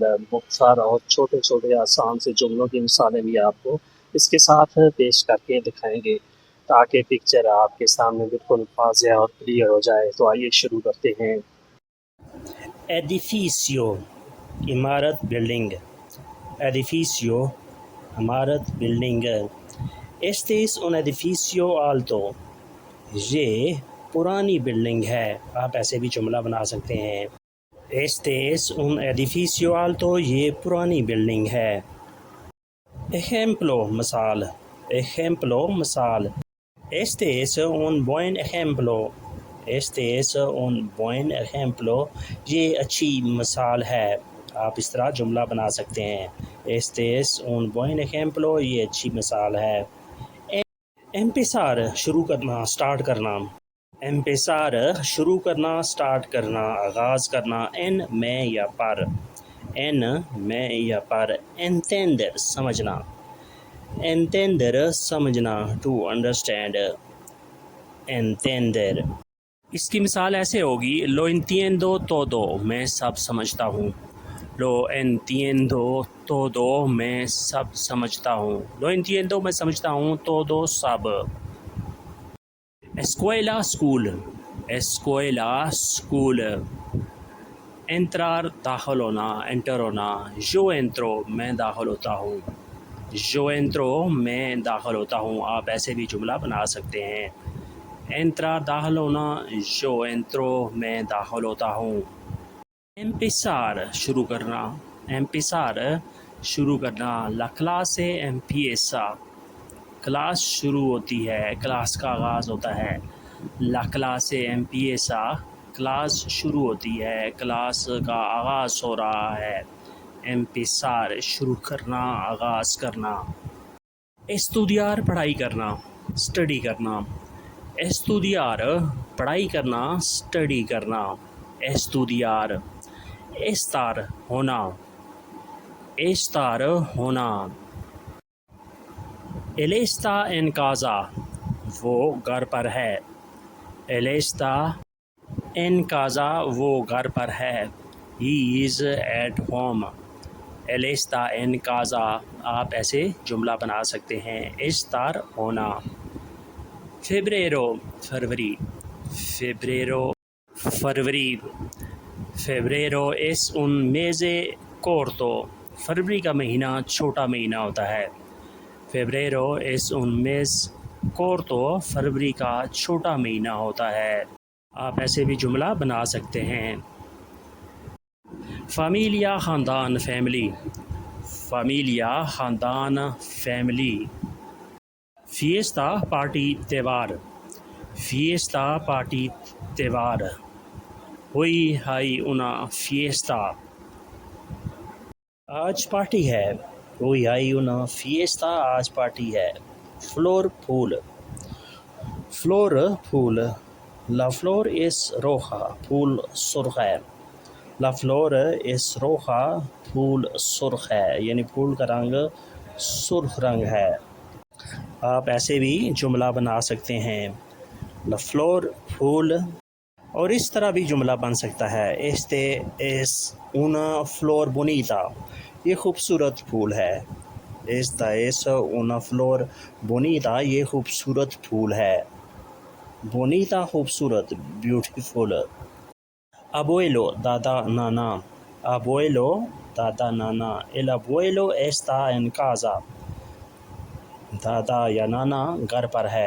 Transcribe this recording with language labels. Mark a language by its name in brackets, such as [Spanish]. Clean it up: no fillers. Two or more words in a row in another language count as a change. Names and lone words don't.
[Urdu] مختصر اور چھوٹے چھوٹے آسان سے جملوں کی مثالیں بھی آپ کو اس کے ساتھ پیش کر کے دکھائیں گے تاکہ پکچر آپ کے سامنے بالکل واضح اور کلیئر ہو جائے۔ تو آئیے شروع کرتے ہیں۔ ایڈیفیسیو عمارت بلڈنگ. Edificio عمارت بلڈنگ. [Spanish] Este es un edificio alto. [Urdu] یہ پرانی بلڈنگ ہے. آپ ایسے بھی جملہ بنا سکتے ہیں. [Spanish] Este es un edificio alto. [Urdu] یہ پرانی بلڈنگ ہے. Ejemplo مثال. [Spanish] Ejemplo مثال. Este es un buen ejemplo. Este es un buen ejemplo. [Urdu] یہ اچھی مثال ہے. آپ اس طرح جملہ بنا سکتے ہیں. [Spanish] Este es un buen ejemplo. [Urdu] یہ اچھی مثال ہے. Empezar شروع کرنا، سٹارٹ کرنا. Empezar شروع کرنا، سٹارٹ کرنا، آغاز کرنا. En میں یا پر. En میں یا پر. Entender سمجھنا. Entender سمجھنا. [English] To understand. [Spanish] Entender. [Urdu] اس کی مثال ایسے ہوگی: [Spanish] Lo entiendo todo. [Urdu] میں سب سمجھتا ہوں. [Spanish] Lo entiendo todo. [Urdu] میں سب سمجھتا ہوں. [Spanish] Lo entiendo [Urdu] میں سمجھتا ہوں. Todo سب. [Spanish] Escuela school. [Urdu] Escuela school. Entrar داخل ہونا، انٹر ہونا. [Spanish] Yo entro [Urdu] میں داخل ہوتا ہوں. [Spanish] Yo entro [Urdu] میں داخل ہوتا ہوں. آپ ایسے بھی جملہ بنا سکتے ہیں. Entrar داخل ہونا. [Spanish] Yo entro [Urdu] میں داخل ہوتا ہوں. Empezar شروع کرنا. Empezar شروع کرنا. [Spanish] La clase empieza. [Urdu] کلاس شروع ہوتی ہے، کلاس کا آغاز ہوتا ہے. [Spanish] La clase empieza. [Urdu] کلاس شروع ہوتی ہے، کلاس کا آغاز ہو رہا ہے. Empezar شروع کرنا، آغاز کرنا. Estudiar پڑھائی کرنا، اسٹڈی کرنا. Estudiar پڑھائی کرنا، اسٹڈی کرنا. [Spanish] Estudiar. Estar ہونا. Estar ہونا. Él está en casa. [Urdu] وہ گھر پر ہے. [Spanish] Él está en casa. [Urdu] وہ گھر پر ہے. [English] He is at home. [Spanish] Él está en casa. [Urdu] آپ ایسے جملہ بنا سکتے ہیں. Estar ہونا. Febrero فروری. [Spanish] Febrero فروری. Febrero es un mes corto. [Urdu] فروری کا مہینہ چھوٹا مہینہ ہوتا ہے. [Spanish] Febrero es un mes corto. [Urdu] فروری کا چھوٹا مہینہ ہوتا ہے. آپ ایسے بھی جملہ بنا سکتے ہیں. Familia خاندان، فیملی. Familia خاندان، فیملی. Fiesta پارٹی، تہوار. Fiesta پارٹی، تہوار. [Spanish] Hoy hay una fiesta. [Urdu] آج پارٹی ہے. [Spanish] Hoy hay una fiesta. [Urdu] آج پارٹی ہے. Flor پھول. Flor پھول. [Spanish] La flor es roja. [Urdu] پھول سرخ ہے. [Spanish] La flor es roja. [Urdu] پھول سرخ ہے، یعنی پھول کا رنگ سرخ رنگ ہے. آپ ایسے بھی جملہ بنا سکتے ہیں. [Spanish] La flor [Urdu] پھول. اور اس طرح بھی جملہ بن سکتا ہے: [Spanish] Este es una flor bonita. [Urdu] یہ خوبصورت پھول ہے. [Spanish] Esta es una flor bonita. [Urdu] یہ خوبصورت پھول ہے. Bonita خوبصورت، بیوٹیفل. Abuelo دادا، نانا. Abuelo دادا، نانا. [Spanish] El abuelo está en casa. [Urdu] دادا یا نانا گھر پر ہے.